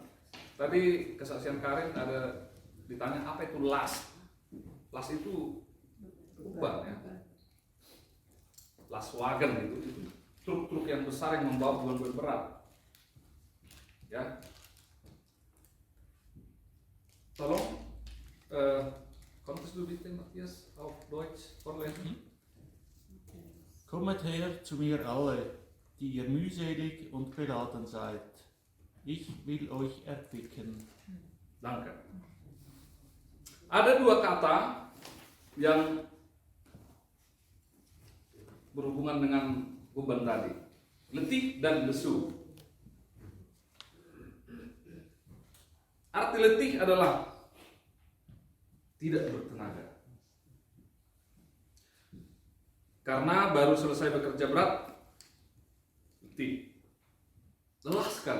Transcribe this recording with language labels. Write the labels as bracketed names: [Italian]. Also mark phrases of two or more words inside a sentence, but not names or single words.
[Indonesian] Tadi kesaksian Karin ada ditanya apa itu las. Las itu beban ya. Laswagen itu truk-truk yang besar yang membawa beban berat. Ya. [German] Tolong konntest du bitte Matthias auf Deutsch vorlesen? Kommet her zu mir alle, die ihr mühselig und beladen seid. Ich will euch erquicken. Danke. [Indonesian] Ada 2 kata yang berhubungan dengan beban tadi, letih dan lesu. Arti letih adalah tidak bertenaga, karena baru selesai bekerja berat, letih, lelah sekali.